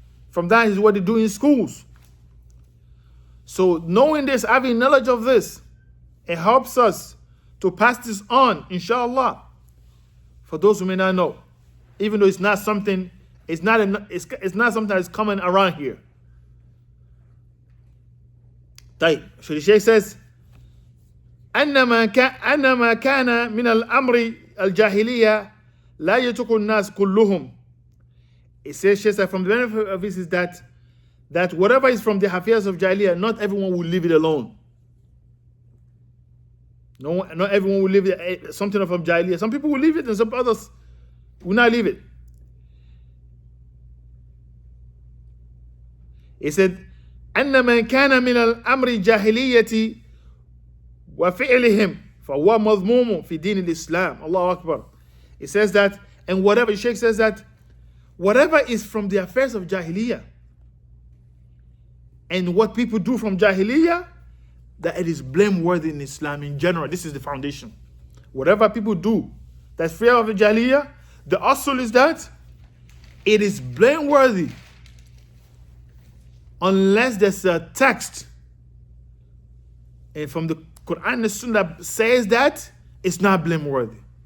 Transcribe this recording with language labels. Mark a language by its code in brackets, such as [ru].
[en] From that is what they do in schools. So knowing this, having knowledge of this, it helps us to pass this on, inshallah, for those who may not know. Even though it's not something that's common around here. So the Shaykh says, [ar] أن ما كان من الأمر الجاهلية لا يترك الناس كلهم. [en] It says, she said, from the benefit of this is that whatever is from the affairs of Jahiliyyah, not everyone will leave it alone. No, not everyone will leave it, something from Jahiliyyah. Some people will leave it and some others will not leave it. He said, [ar] أن من كان من الأمر الجاهلية وفعلهم فهو مذموم في دين الإسلام. Allahu Akbar. [en] It says that, and whatever, Sheikh says that, whatever is from the affairs of Jahiliyyah, and what people do from Jahiliyyah, that it is blameworthy in Islam in general. This is the foundation. Whatever people do that's free of Jahiliyyah, the asl is that it is blameworthy unless there's a text and from the Quran and the Sunnah says that it's not blameworthy.